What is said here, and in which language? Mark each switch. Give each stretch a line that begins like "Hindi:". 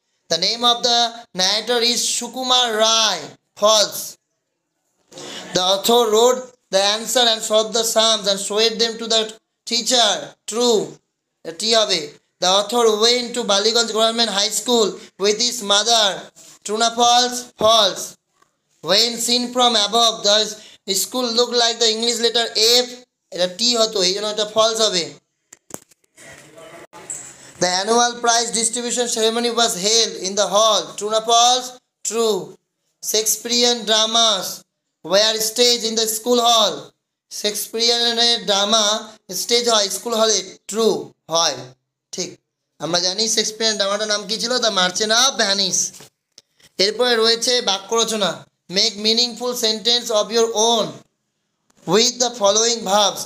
English: The name of the narrator is Sukumar Ray. False. The author wrote the answer and solve the sums and showed them to the teacher. True,
Bangla: এটি হবে।
English: The author went to Ballygunge government high school with his mother. True না false? False. When seen from above, the school looked like the English letter F.
Bangla: এটা টি হতো, এই জন্য এটা false হবে।
English: The annual prize distribution ceremony was held in the hall. True না false? True. Shakespearean dramas were staged in the school hall. Shakespearean drama
Bangla: stage হয় school হলে। True হয়, ঠিক। আমরা জানি শেক্সপিয়ার ড্রামাটার নাম কি ছিল? The merchant of Venice. এরপরে রয়েছে বাক্য রচনা।
English: Make meaningful sentence of your own with the following verbs.